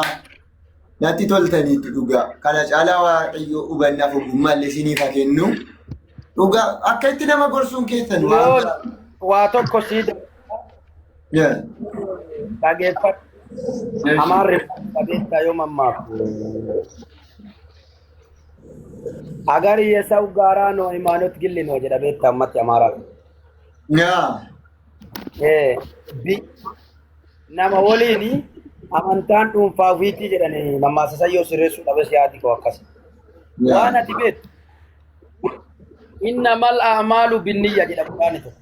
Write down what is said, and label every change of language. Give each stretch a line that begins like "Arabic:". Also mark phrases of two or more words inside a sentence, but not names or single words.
Oromo: Natti toltaniitti dhugaa. Kana caalaa waaqayyoo hubannaaf ogummaallee isiniif haa kennu. Dhugaa akka itti nama gorsuun keessan waa tokko sii dhageeffadhu. Amaarri dhageettaa yoo mammaafu.
Amharic: Agar የሰው ጋራ ነው ሃይማኖት ግል ነው
Oromo: jedha beektaa ummatti amaaraa. Nama waliin amantaan dhuunfaa ofiitii jedhanii mammaaksayyoo sirreessuu dhabes yaadi koo akkas. Waan ati beektu
Arabic: إنما الأعمال بالنية
Oromo: jedha Qur'aanni tokko.